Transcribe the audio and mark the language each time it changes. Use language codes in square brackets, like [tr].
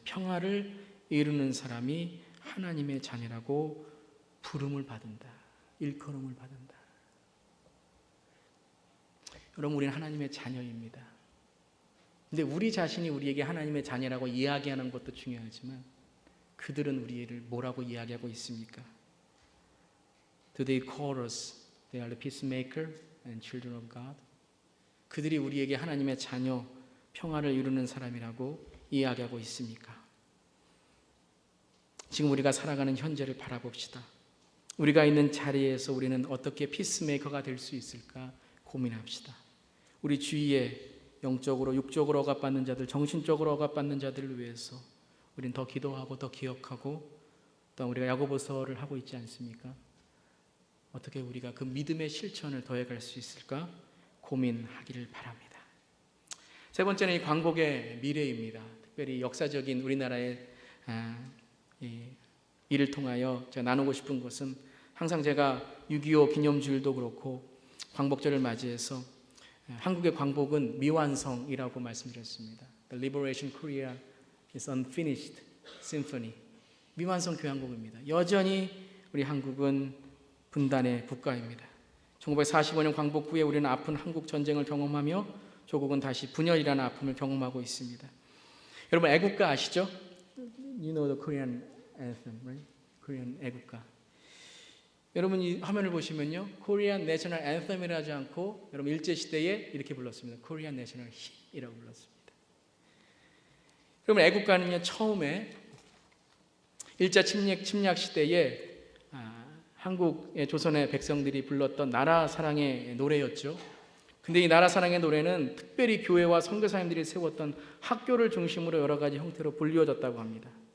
[ko] 평화를 이루는 사람이 하나님의 자녀라고 부름을 받는다. 일컬음을 받는다. 여러분, 우리는 하나님의 자녀입니다. 근데 우리 자신이 우리에게 하나님의 자녀라고 이야기하는 것도 중요하지만, 그들은 우리를 뭐라고 이야기하고 있습니까? [en] Do they call us? They are the peacemaker and children of God. [ko] 그들이 우리에게 하나님의 자녀, 평화를 이루는 사람이라고 이야기하고 있습니까? 지금 우리가 살아가는 현재를 바라봅시다. 우리가 있는 자리에서 우리는 어떻게 피스메이커가 될 수 있을까 고민합시다. 우리 주위에 영적으로, 육적으로 억압받는 자들, 정신적으로 억압받는 자들을 위해서 우리는 더 기도하고 더 기억하고, 또 우리가 야고보서를 하고 있지 않습니까? 어떻게 우리가 그 믿음의 실천을 더해갈 수 있을까 고민하기를 바랍니다. 세 번째는 이 광복의 미래입니다. 특별히 역사적인 우리나라의 일을 통하여 제가 나누고 싶은 것은, 항상 제가 6.25 기념주일도 그렇고 광복절을 맞이해서 한국의 광복은 미완성이라고 말씀드렸습니다. [en] The Liberation Korea is unfinished symphony. [ko] 미완성 교향곡입니다. 여전히 우리 한국은 분단의 국가입니다. 1945년 광복 후에 우리는 아픈 한국 전쟁을 경험하며 조국은 다시 분열이라는 아픔을 경험하고 있습니다. 여러분, 애국가 아시죠? [en] You know the Korean anthem, right? [ko] Korean 애국가. 여러분, 이 화면을 보시면요, Korean National Anthem이라 하지 않고 여러분 일제시대에 이렇게 불렀습니다. Korean National Hymn이라고 불렀습니다. 여러분, 애국가는요, 처음에 1차 침략 시대에 한국의 조선의 백성들이 불렀던 나라 사랑의 노래였죠. 근데 이 나라 사랑의 노래는 특별히 교회와 선교사님들이 세웠던 학교를 중심으로 여러 가지 형태로 불리워졌다고 합니다.